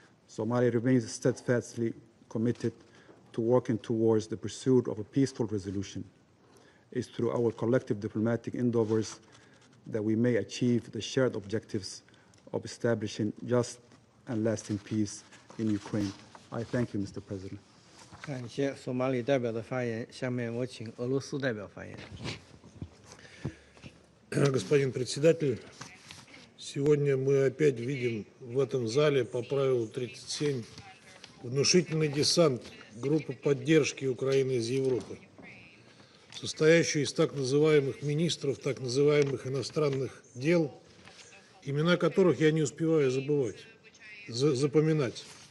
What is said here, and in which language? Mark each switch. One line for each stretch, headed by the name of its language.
English: Somalia remains steadfastly committed to working towards the pursuit of a peaceful resolution. It's through our collective diplomatic endeavors that we may achieve the shared objectives of establishing just and lasting peace in Ukraine. I thank you, Mr. President.
Chinese: 感谢索马里代表的发言，下面我请俄罗斯代表发言。
Russian: Господин председатель, сегодня мы опять видим в этом зале по правилу 37 внушительный десант группы поддержки Украины из Европы, состоящую из так называемых министров, так называемых иностранных дел, имена которых я не успеваю запоминать.